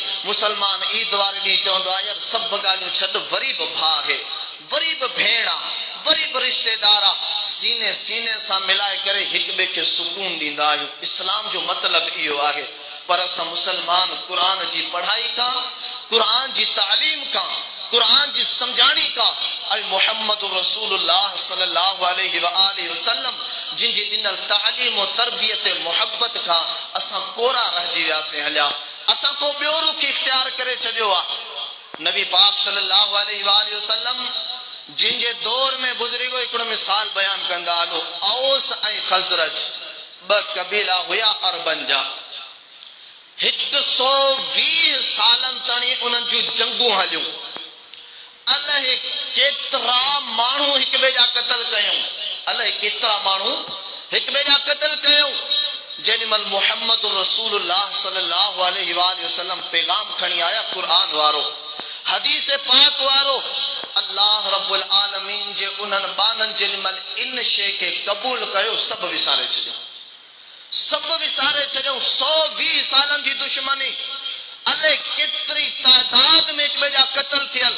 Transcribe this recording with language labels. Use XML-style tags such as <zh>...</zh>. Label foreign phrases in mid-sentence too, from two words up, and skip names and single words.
<sd>मुसलमान ईद वारे ॾींहुं चवंदो आहे, यार सभु ॻाल्हियूं छॾ, वरी बि भाउ आहे, वरी बि भेण आहे, वरी बि रिश्तेदार आहे, सीने सीने सां मिलाए करे हिक ॿिए खे सुकून ॾींदा आहियूं। इस्लाम जो मतिलबु इहो आहे। पर असां मुसलमान क़ुरान जी पढ़ाई खां, क़ुरान जी तालीम खां, क़ुरान जी सम्झाणी खां ऐं मुहम्मद रसूलुल्लाह</sd> <ar>صلى الله عليه وآله وسلم</ar> <sd>जिन जी ॾिनल तालीम और तरबियत मोहब्बत खां असां कोरा रहिजी वियासीं हलिया। असां को ॿियो रुख इख्तियार करे छॾियो आहे। नबी पाक</sd> <ar>صلى الله عليه وآله وسلم</ar> <sd>जिन जे दौर में गुज़रिगो हिकिड़ो मिसाल बयान कंदा हलो। औस ऐं खज़रज 2 कबीला हुया अरबन जा। 120 सालनि ताईं उन्हनि जूं जंगूं हलियूं। अलाए केतिरा माण्हू हिक ॿिए जा क़त्ल कयूं, अलाए केतिरा माण्हू हिक ॿिए जा क़त्ल कयूं। जेॾीमहिल मुहम्मद रसूलुल्लाह</sd> <ar>صلى الله عليه وسلم</ar> <sd>पैगाम खणी आया, क़ुरान वारो, हदीस पाक वारो,</sd> <ar>الله رب العالمين</ar> <sd>जे उन्हनि बाननि जेॾीमहिल इन शइ खे क़बूल कयो, सभु विसारे छॾियो, सभु विसारे छॾियो। 120 सालनि जी दुश्मनी, अलाए केतिरी तादाद में हिक ॿिए जा क़त्ल थियल।</sd>